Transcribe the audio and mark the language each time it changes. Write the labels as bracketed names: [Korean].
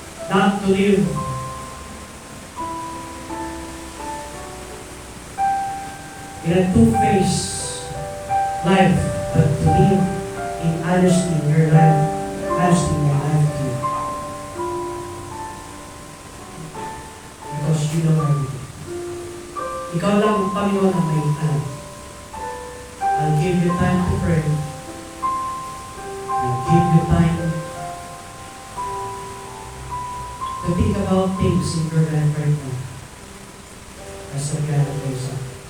[English] Not to live in a two-faced life, but to live in honesty in your life, honesty in your life to you. Because you know everything. [Filipino] Ikaw lang ang Panginoon ang may alam. [English] I'll give you time to pray. I'll give you time to think about things in your life right now. As a God of yourself.